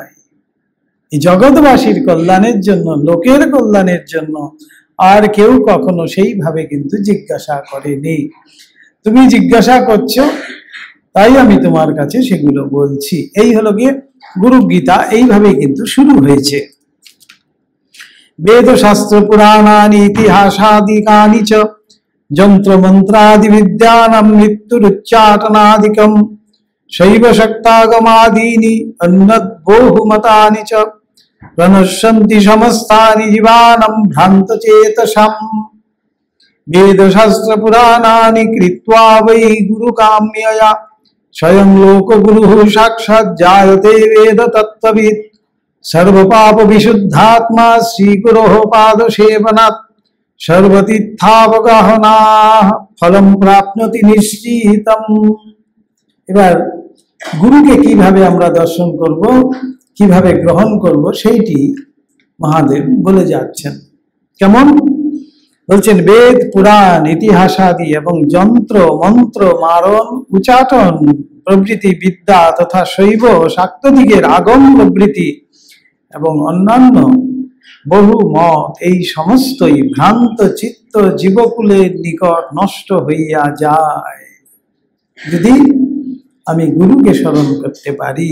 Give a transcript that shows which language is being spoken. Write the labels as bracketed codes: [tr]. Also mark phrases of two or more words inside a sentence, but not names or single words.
[bn] এই জগৎবাসীর কল্যাণের জন্য, লোকের কল্যাণের জন্য আর কেউ কখনো সেইভাবে কিন্তু জিজ্ঞাসা করেনি। তুমি জিজ্ঞাসা করছো, তাই আমি তোমার কাছে সেগুলো বলছি। এই হলো গিয়ে গুরু গীতা, এইভাবেই কিন্তু শুরু হয়েছে। [sa] वेद शास्त्र पुराणानि इतिहासादिकानि च यंत्र मंत्रादि विद्यानां मृत्युरुच्चाटनादिकं शैव शक्तागमादीनि अन्नद्बहुमतानि च प्रणश्यन्ति समस्तानि जीवानां भ्रान्तचेतसाम्। वेद शास्त्र पुराणानि कृत्वा वै गुरुकाम्यया स्वयं लोकगुरुः साक्षात् जायते वेद तत्त्ववित्। सर्वपाप विशुद्धात्मा श्रीगुरोः पाद सेवनात् सर्वतीर्थावगाहनाः फलं प्राप्नोति निश्चितम्। [bn] এবার গুরুকে কিভাবে আমরা দর্শন করব, কিভাবে গ্রহণ করব, সেইটি মহাদেব বলে যাচ্ছেন। কেমন বলছেন? বেদ পুরাণ ইতিহাসাদি এবং যন্ত্র মন্ত্র মারণ উচাটন প্রভৃতি বিদ্যা তথা শৈব শাক্তদিগের আগম প্রভৃতি এবং অন্যান্য বহু মত, এই সমস্তই ভ্রান্ত চিত্ত জীবকুলের নিকট নষ্ট হইয়া যায় যদি আমি গুরুকে স্মরণ করতে পারি।